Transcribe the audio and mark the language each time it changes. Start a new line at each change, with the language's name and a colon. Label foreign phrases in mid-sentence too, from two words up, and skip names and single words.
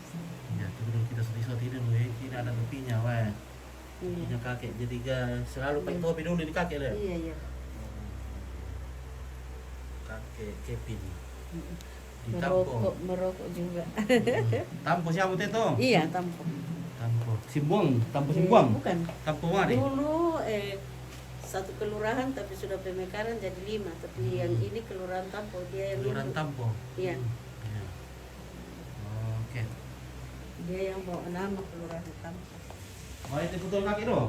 Indonesian: Ya, itu dulu kita sedih dulu ya. Ini ada topinya, wah. Iya. Topinya kakek. Jadi selalu pakai topi dulu di kakek deh. Iya. Kakek Kevin. Di Merokok juga. Tampo siapa itu? Iya, tampo. Tampo. Tampo Simbuang. Bukan. Tampo mari. Dulu satu kelurahan tapi sudah pemekaran jadi 5, tapi yang ini kelurahan Tampo dia yang Kelurahan induk. Tampo. Iya. Iya. Oke. Dia yang bawa nama kelurahan Tampo. Wah, itu foto kakek dong.